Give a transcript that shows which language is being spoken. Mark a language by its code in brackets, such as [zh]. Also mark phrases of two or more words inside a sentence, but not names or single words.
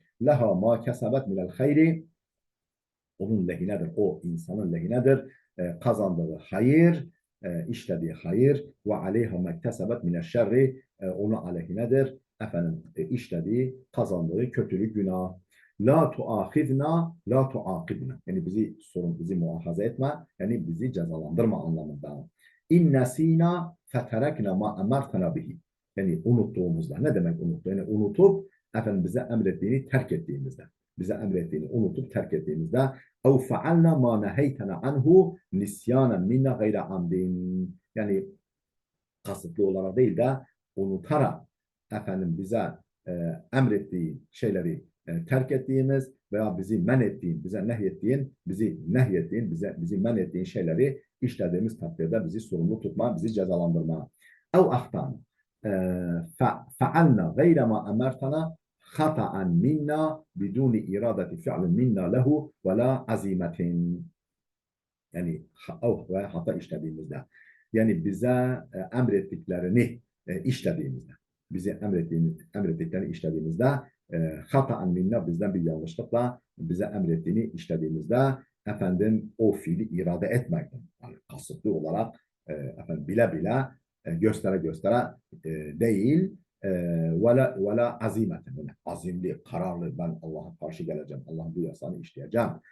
[ar] لها ما كسبت من الخير, [tr] onun lehinedir, o insanın lehinedir. Kazandığı hayır, işlediği hayır ve [ar] عليها ما اكتسبت من الشر, [tr] onun aleyhinedir. İşlediği, kazandığı kötülük, günah. [ar] لا تؤاخذنا، لا تعاقبنا. [tr] Yani bizi muahaze etme, yani bizi cezalandırma anlamında. [ar] إن نسينا فتركنا ما أمرتنا به. [tr] Yani unuttuğumuzda. Ne demek unuttu? Yani unutup bize emrettiğini terk ettiğimizde. Bize emrettiğini unutup terk ettiğimizde [ar] اَوْ فَعَلْنَا مَا نَهَيْتَنَا عَنْهُ نِسْيَانًا مِنَّا غَيْرَ عَمْدٍ. [tr] Yani kasıtlı olarak değil de unutarak bize emrettiği şeyleri terk ettiğimiz veya bizi men ettiğin, bizi men ettiğin şeyleri işlediğimiz takdirde bizi sorumlu tutma, bizi cezalandırma. [ar] اَوْ اَخْتَانَ فَعَلْنَا غَيْرَ مَا اَمَرْتَنَا خَطَأً مِنَّا بِدُونِ اِرَادَةِ فِعْلٍ مِنَّا لَهُ وَلَا عَزِيمَةٍ. [tr] Yani ve hata işlediğimizde, yani bize emrettiklerini işlediğimizde, bize emrettiklerini işlediğimizde, [ar] خطأً منا, [tr] bizden bir yanlışlıkla bize emrettiğini işlediğimizde o fiili irade etmekten, yani kasıtlı olarak bile bile göstere göstere değil, [ar] ولا عزيمة, [tr] yani azimli, kararlı, ben Allah'a karşı geleceğim, Allah'ın bu yasağını işleyeceğim,